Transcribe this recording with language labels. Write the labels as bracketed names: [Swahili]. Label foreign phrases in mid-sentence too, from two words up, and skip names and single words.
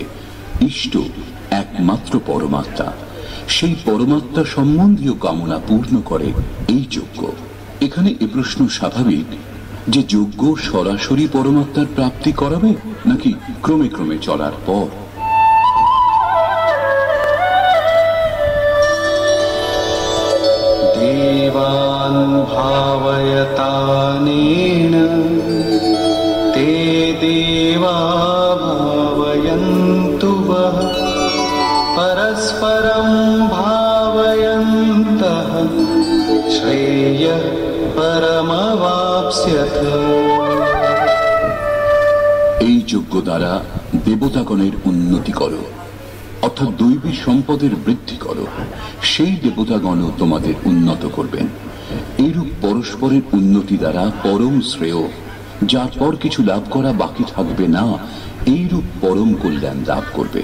[Bangla] ইষ্ট একমাত্র পরমাত্মা, সেই পরমাত্মা সম্বন্ধীয় কামনা পূর্ণ করে এই যজ্ঞ। এখানে এ প্রশ্ন স্বাভাবিক যে যজ্ঞ সরাসরি পরমাত্মার প্রাপ্তি করাবে নাকি ক্রমে ক্রমে চলার পর? [Sanskrit] देवान् भावयतानेन ते देवा भावयन्तु वः परस्परं भावयन्तः श्रेयः परमवाप्स्यथ। [Bangla] এই যজ্ঞ দ্বারা দেবতাগণের উন্নতি করো, অর্থাৎ দৈবী সম্পদের বৃদ্ধি করো। সেই দেবতাগণ তোমাদের উন্নত করবেন। এইরূপ পরস্পরের উন্নতি দ্বারা পরম শ্রেয়, যার পর কিছু লাভ করা বাকি থাকবে না, এইরূপ পরম কল্যাণ লাভ করবে।